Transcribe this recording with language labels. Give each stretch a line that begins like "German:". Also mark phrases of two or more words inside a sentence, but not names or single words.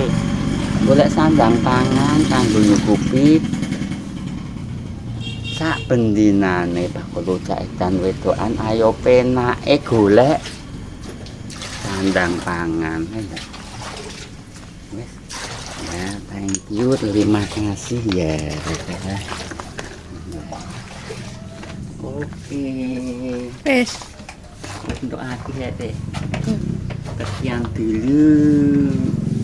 Javanese: Golek sandang pangan kanggo nyukupi sak bendinane bakul rujak edan wedokan ayo penake golek sandang pangan. Wes. Ya,
English: thank you,
Indonesian: terima kasih ya. Oke.
Javanese: Wes.
Indonesian: Untuk aku ya, Dek. Sekian dulu.